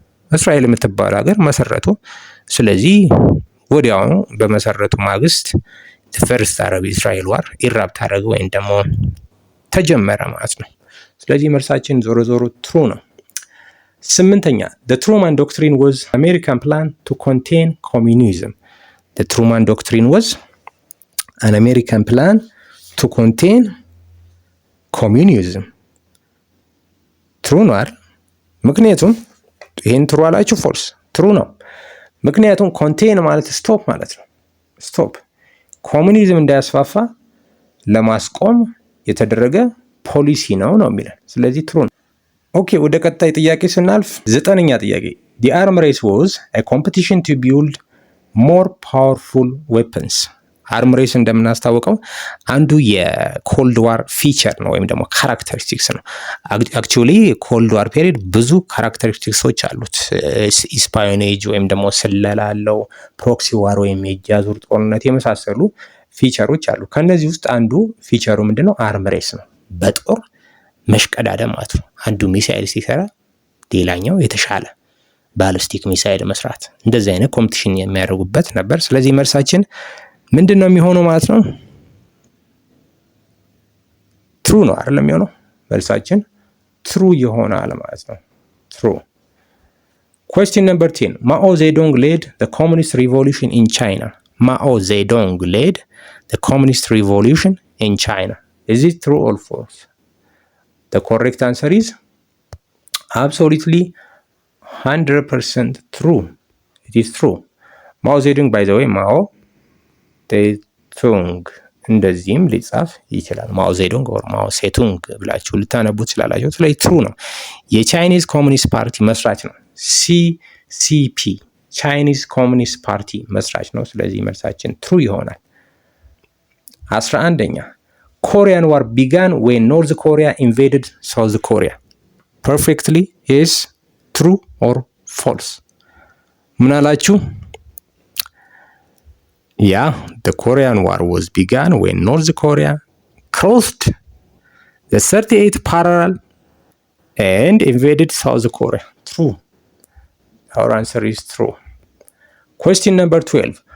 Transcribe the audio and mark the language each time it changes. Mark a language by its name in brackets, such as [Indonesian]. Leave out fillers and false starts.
[Amharic] እስራኤል የምትባል ሀገር መሰረቱ። ስለዚህ ወዲያውኑ በመሰረቱ ማግስት ፈርስት አረብ እስራኤል ዋር ኢራፕት አደረገ ወይም ደግሞ ተጀመረ ማለት ነው። ስለዚህ መልሳችን ዞሮ ትሩ ነው። 8ኛ [English] The Truman Doctrine was American plan to contain communism. The Truman Doctrine was an American plan to contain communism. [Amharic] ትሩ ነው አይደል? ምክንያቱም ይሄን ትሩ አላችሁ ፎልስ? ትሩ ነው። ምክንያቱም ኮንቴን ማለት ስቶፕ ማለት ነው። ስቶፕ ኮሙኒዝም እንዳያስፋፋ ለማስቆም የተደረገ ፖሊሲ ነው የሚለን። ስለዚህ ትሩ ነው። ኦኬ ወደ ቀጣይ ጥያቄ ስናልፍ 9ኛ ጥያቄ [English] the arm race was a competition to build more powerful weapons። [Amharic] አርም ሬስ እንደምናስታውቀው አንዱ የኮልድ ዋር ፊቸር ነው ወይም ደግሞ ካራክተሪስቲክስ ነው። አክቹዋሊ ኮልድ ዋር ፔሪድ ብዙ ካራክተሪስቲክሶች አሉት። ስፓዮኔጅ ወይም ደግሞ ስለላ አለው፣ ፕሮክሲ ዋር ወይም የእጅ አዙር ጦርነት የመሳሰሉ ፊቸሮች አሉ። ከነዚህ ውስጥ አንዱ ፊቸሩ ምንድነው? አርም ሬስ ነው። በጦር መሽቀዳደም ማለት ነው። አንዱ ሚሳኤል ሲሰራ ሌላኛው የተሻለ ባሊስቲክ ሚሳኤል መስራት፣ እንደዚህ አይነት ኮምፒቲሽን የሚያደርጉበት ነበር። ስለዚህ መልሳችን ምንድነው የሚሆነው ማለት ነው? ትሩ ነው አይደለም የሚሆነው? መልሳችን ትሩ ይሆናል ማለት ነው። [English] ትሩ። Question number 10 Mao Zedong led the communist revolution in China. Mao Zedong led the communist revolution in China. Is it true or false? The correct answer is absolutely 100% true. It is true. Mao Zedong, by the way, [Amharic] Mao ሴቱንግ እንደዚህም ሊጻፍ ይችላል። ማኦ ዜዶንግ ኦር ማኦ ሴቱንግ ብላችሁ ልታነቡት ስላላችሁ ስለዚህ ትሩ ነው። የቻይኒዝ ኮሙኒስት ፓርቲ መስራች ነው። ሲሲፒ ቻይኒዝ ኮሙኒስት ፓርቲ መስራች ነው። ስለዚህ መልሳችን ትሩ ይሆናል። 11ኛ [English] ኮሪያን ዋር ቢጋን ዌን ኖርዝ ኮሪያ ኢንቬድድ ሳውዝ ኮሪያ ፐርፌክትሊ ኢዝ ትሩ ኦር ፎልስ? [Amharic] ምን አላችሁ? [English] Yeah, the Korean War was begun when North Korea crossed the 38th parallel and invaded South Korea. True. Our answer is true. Question number 12.